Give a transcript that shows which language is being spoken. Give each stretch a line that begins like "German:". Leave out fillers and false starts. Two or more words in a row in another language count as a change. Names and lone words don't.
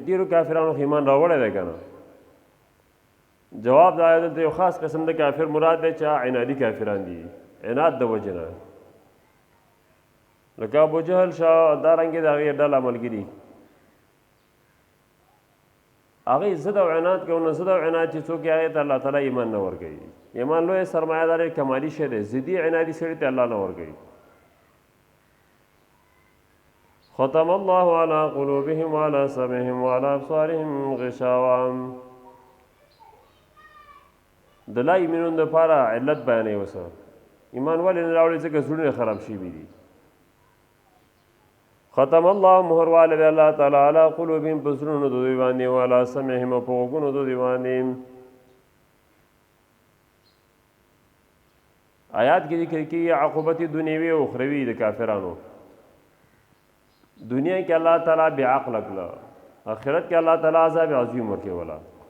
Pashto: ډېرو کافرانو خو ایمان راوړی دی که نه. جواب دا دلته یو خاص قسم د کافر مراد دی چې عنادي کافران دي، عناد د وجې نه، لکه ابو جهل دارنګې د هغې ډله ملګري هغې ضد او عناد کوي. نو ضد او عناد چې څوک یې هغې ته الله تعالی ایمان نه ورکوي. ایمان لویه سرمایه دار کمالي شی دی، ضدي عنادي سړي ته الله نه ورکوي.
Arabic: ختم الله على قلوبهم وعلى سمعهم وعلى ابصارهم غشاوة.
Pashto: د
Arabic: لا یمنون
Pashto: دپاره علت بیانوي. اوس ایمان ولې نه راوړي؟ ځکه زړونه خراب شوي دي.
Arabic: ختم الله
Pashto: مهر والی دی الله تعالی
Arabic: علی قلوبهم
Pashto: په زړونو د دوی باندې
Arabic: وعلى سمعهم
Pashto: او په غوږونو د دوی باندې. آیات کې ذکر کیږي عقوبت دنیوي او اخروي د کافرانو. دنیا کې الله تعالی بې عقله کړه، آخرت کې الله تعالی
Arabic: عذاب عظیم
Pashto: ورکوله.